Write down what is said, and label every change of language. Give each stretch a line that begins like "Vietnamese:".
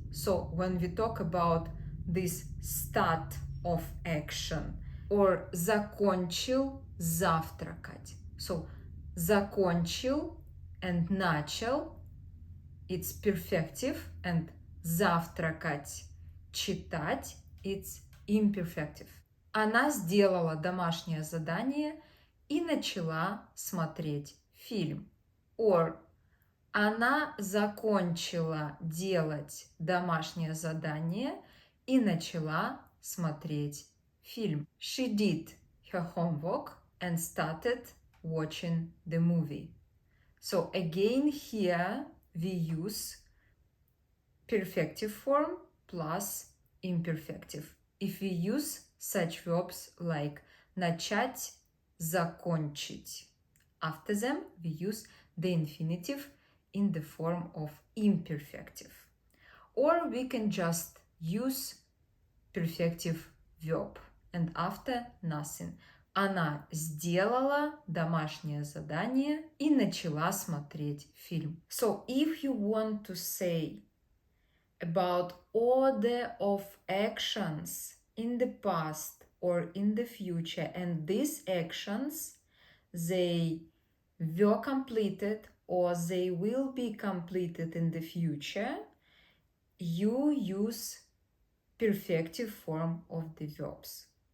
English: So when we talk about this start of action, or
Russian: закончил завтракать.
English: So закончил and начал, it's perfective, and завтракать, читать, it's imperfective.
Russian: Она сделала домашнее задание и начала смотреть фильм. Or она закончила делать домашнее задание и начала смотреть фильм.
English: She did her homework and started watching the movie. So again here we use perfective form plus imperfective. If we use such verbs like начать, закончить. After them we use the infinitive in the form of imperfective. Or we can just use perfective verb and after nothing.
Russian: Она сделала домашнее задание и начала смотреть фильм.
English: So if you want to say about order of actions in the past or in the future, and these actions, they were completed or they will be completed in the future, you use perfective form of the verbs.